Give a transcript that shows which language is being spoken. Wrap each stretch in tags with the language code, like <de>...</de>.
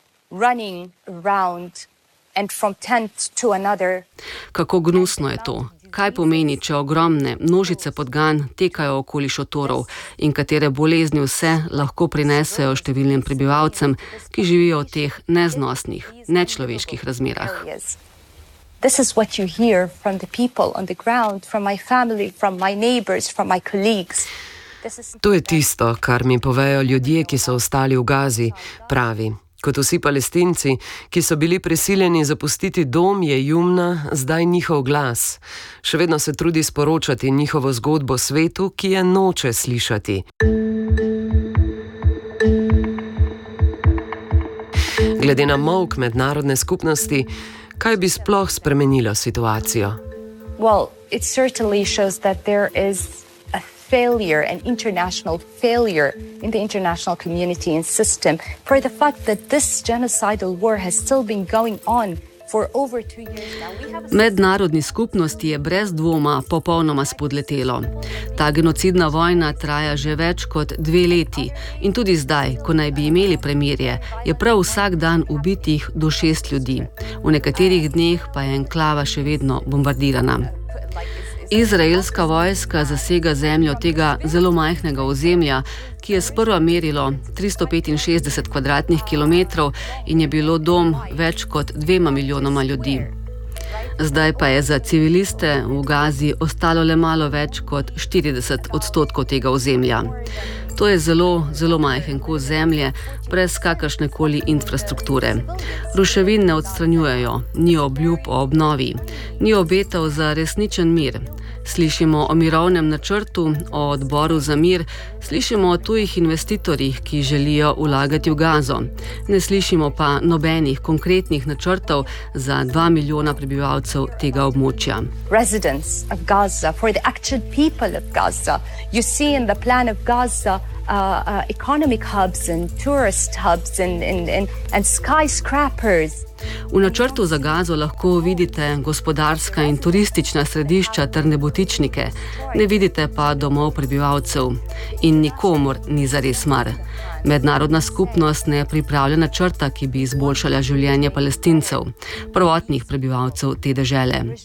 <en>Running around and from tent to another.</en> <sl>Kako gnusno je to? Kaj pomeni, če ogromne množice podgan tekajo okoli šotorov in katere bolezni vse lahko prinesejo številnim prebivalcem, ki živijo v teh neznosnih, nečloveških razmerah?</sl> <en>This is what you hear from the people on the ground, from my family, from my neighbors, from my colleagues.</en> <sl>To je tisto, kar mi povejo ljudje, ki so ostali v Gazi, pravi. Kot vsi Palestinci, ki so bili prisiljeni zapustiti dom, je Jumna zdaj njihov glas. Še vedno se trudi sporočati njihovo zgodbo svetu, ki je noče slišati. Glede na molk mednarodne skupnosti, kaj bi sploh spremenilo situacijo?</sl> <en>Well, it certainly shows that there is failure, an international failure in the international community and system for the fact that this genocidal war has still been going on for over 2 years now.</en> <sl>Mednarodni skupnosti je brez dvoma popolnoma spodletelo. Ta genocidna vojna traja že več kot 2 leti in tudi zdaj, ko naj bi imeli premirje, je prav vsak dan ubitih do 6 ljudi. V nekaterih dneh pa je enklava še vedno bombardirana. Izraelska vojska zasega zemljo tega zelo majhnega ozemlja, ki je sprva merilo 365 kvadratnih kilometrov in je bilo dom več kot 2 milijonoma ljudi. Zdaj pa je za civiliste v Gazi ostalo le malo več kot 40% tega ozemlja. To je zelo, zelo majhen kos zemlje, brez kakršnekoli infrastrukture. Ruševin ne odstranjujejo, ni obljub o obnovi, ni obetov za resničen mir. Slišimo o mirovnem načrtu, o odboru za mir, slišimo o tujih investitorjih, ki želijo vlagati v Gazo. Ne slišimo pa nobenih konkretnih načrtov za 2 milijona prebivalcev tega območja.</sl> <en>Residents of Gaza, for the actual people of Gaza, you see in the plan of Gaza economic hubs and tourist hubs and skyscrapers.</en> <sl>V načrtu za Gazo lahko vidite gospodarska in turistična središča ter nebotičnike, ne vidite pa domov prebivalcev in nikomor ni zares mar. Mednarodna skupnost ne pripravlja načrta, ki bi izboljšala življenje Palestincev, prvotnih prebivalcev te dežele.</sl>